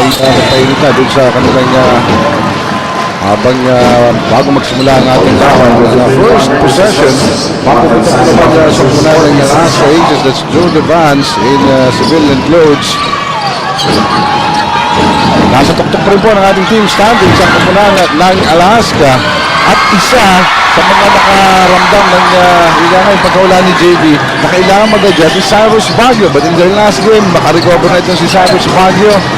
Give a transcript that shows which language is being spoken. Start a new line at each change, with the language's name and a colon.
Filipino: Nagpainit na doon sa kanilang habang bago magsimula ang ating laban. First possession, mapupunta po naman sa koponan ng Alaska Aces.
English: That's Joe Devans in civilian clothes.
Filipino: Nasa tuktok pa rin po ng ating team standing sa koponan ng Alaska at isa sa mga nakaramdam ng pagkawala ni JV na kailangan mag-adjust si Cyrus Baguio,
English: but in their last game
Filipino: makarecover na ito si Cyrus Baguio.